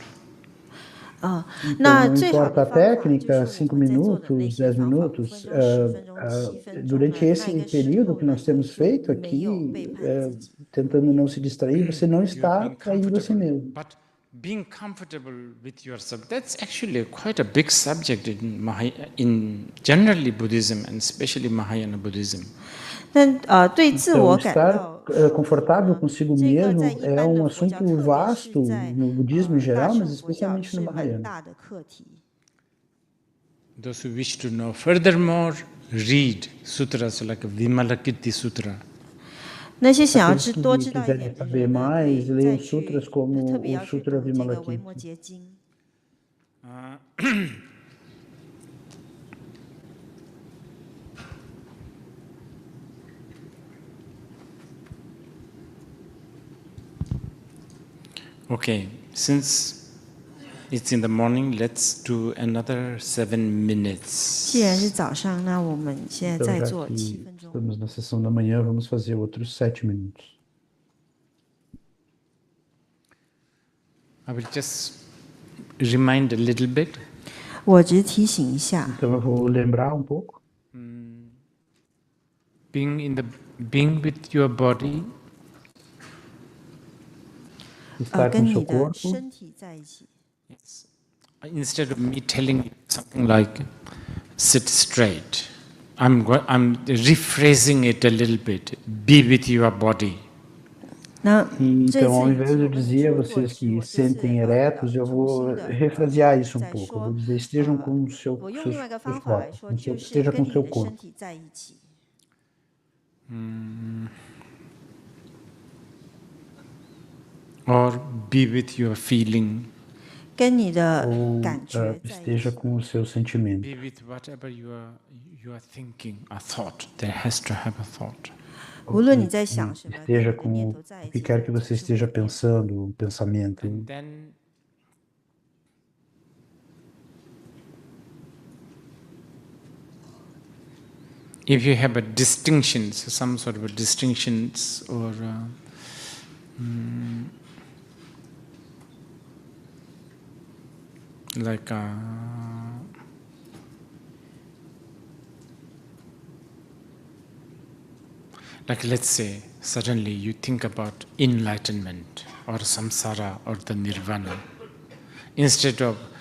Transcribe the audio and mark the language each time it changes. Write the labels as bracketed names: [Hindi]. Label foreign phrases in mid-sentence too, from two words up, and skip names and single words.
[Portuguese] Então, não importa a técnica, 5 minutos, 10 minutos, durante esse período que nós temos feito aqui, tentando não se distrair, você não está traindo a si mesmo. [English] But being comfortable with yourself, that's actually quite a big subject in generally Buddhism and especially Mahayana Buddhism. [Chinese] 但对自我感到 [Portuguese] estar confortável consigo mesmo é um assunto vasto no budismo em geral, mas especialmente no Mahayana. [English] Those who wish to know furthermore, read sutras like Vimalakirti Sutra. [Chinese] 那些想要 [Portuguese] Aqueles que [Chinese] 多知道一 [Portuguese] quiserem [Chinese] 点的 [Portuguese] saber [Chinese] 人呢， [Portuguese] mais, [Chinese] 可以 [Portuguese] leiam [Chinese] 再去 [Portuguese] sutras como [Chinese] 特别 [Portuguese] o [Chinese] 要去 [Portuguese] Sutra [Chinese] 读这个维 [Portuguese] Vimalakirti. [Chinese] 摩诘经。 [English] Okay, since it's in the morning, let's do another 7 minutes. [Chinese] 既然是早上，那我们现在 [Portuguese] Então, [Chinese] 再 [Portuguese] já [Chinese] 做 [Portuguese] que [Chinese] 7分钟。 [Portuguese] estamos na sessão da manhã, vamos fazer outros 7 minutos. [English] I will just remind a little bit. [Chinese] 我只提醒一下， [Portuguese] Então, eu vou lembrar um pouco. [English] Being with your body. [Portuguese] Estar [Chinese] 跟 [Portuguese] com [Chinese] 你 [Portuguese] seu [Chinese] 的 [Portuguese] corpo. [Chinese] 身体在一起。 [English] Instead of me telling you something like, sit straight, I'm rephrasing it a little bit. Be with your body. [Portuguese] Então, ao invés de eu dizer a vocês que sentem eretos, eu vou refrasear isso um pouco. Eu vou dizer, estejam com o seu corpo, esteja com o seu corpo. [English] Or be with your feeling. [Chinese] 跟你的 [Portuguese] ou [Chinese] 感觉在一 [Portuguese] esteja [Chinese] 起。 [Portuguese] com o seu sentimento. [English] Be with whatever you are thinking, a thought. There has to have a thought. [Chinese] 无论你在想什么，跟 [Portuguese] Esteja [Chinese] 你的念 [Portuguese] com [Chinese] 头在 [Portuguese] o [Chinese] 一 [Portuguese] que [Chinese] 起， [Portuguese] quer que [Chinese] 总 [Portuguese] você [Chinese] 是会 [Portuguese] esteja [Chinese] 有念头。 [Portuguese] pensando, um pensamento. [English] And then if you have a distinctions, some sort of a distinctions or like let's say suddenly you think about enlightenment or samsara or the nirvana, instead of